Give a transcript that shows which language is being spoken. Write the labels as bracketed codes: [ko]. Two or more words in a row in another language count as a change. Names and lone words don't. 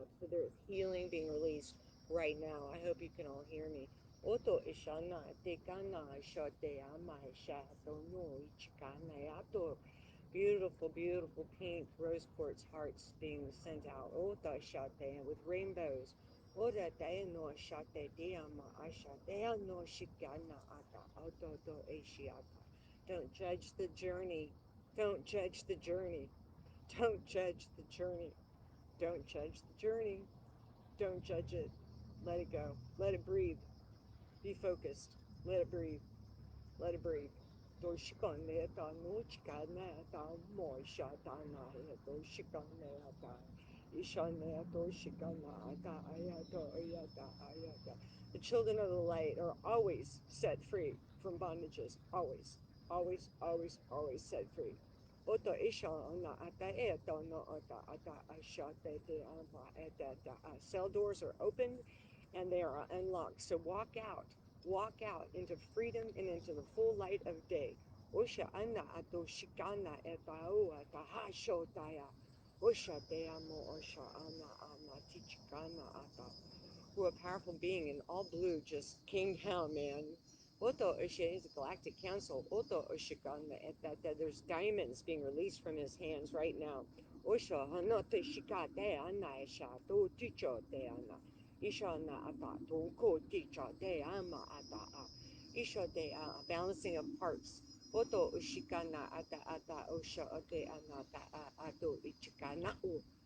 [en] So there's healing being released right now. I hope you can all hear me. Oto ishana tekana shote ama shato no ichikana yato. Beautiful, beautiful pink rose quartz hearts being sent out. Ota shate with rainbows. Ora te no shate diama ashate no shikana ata auto do eshiata. Don't judge the journey. Don't judge the journey. Don't judge the journey. Don't judge the journey. Don't judge it. Let it go. Let it breathe. Be focused. Let it breathe. Let it breathe. Doshikane ta no chikane ta mo shatana doshikane ta ishane doshikana ta ayata ayata ayata. The children of the light are always set free from bondages. Always, always, always, always set free. Oto ishana ata eto no ata ata ashate te amba eta. Cell doors are opened and they are unlocked. So walk out into freedom and into the full light of day. Osha anna ato shikana etaua tahasho taya. Osha deamo osha anna anna tichikana ata. Who a powerful being in all blue just came down, man. Oto Osha is a galactic council. Oto Oshikana that there's diamonds being released from his hands right now. Osha hanote shikate anna esha to ticho te anna. Isha na ata to ko ticha te ama ata a. Isha de a balancing of parts. Oto Oshikana ata ata osha ote anata a ato ichikana u.